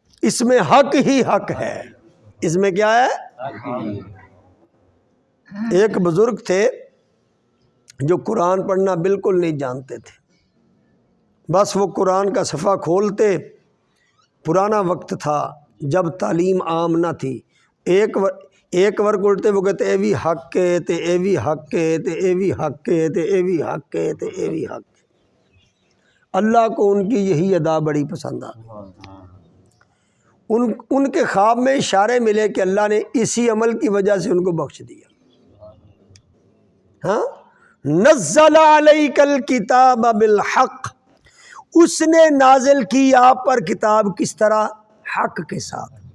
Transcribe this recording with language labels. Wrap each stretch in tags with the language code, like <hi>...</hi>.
<ur>اس میں حق ہی حق ہے. اس میں کیا ہے؟ ایک بزرگ تھے جو قرآن پڑھنا بالکل نہیں جانتے تھے. بس وہ قرآن کا صفحہ کھولتے، پرانا وقت تھا جب تعلیم عام نہ تھی. ایک ورق اڑتے وہ کہتے</ur> <pa>اے وی حق کے تے اے وی حق کے تے اے وی حق کے تے اے وی حق کے تے اے وی حق کے.</pa> <ur>اللہ کو ان کی یہی ادا بڑی پسند آ گئی. ان کے خواب میں اشارے ملے کہ اللہ نے اسی عمل کی وجہ سے ان کو بخش دیا. ہاں،</ur> <ar>نزل علیک الکتاب بالحق،</ar> <ur>اس نے نازل کی آپ پر کتاب کس طرح؟ حق کے ساتھ.</ur>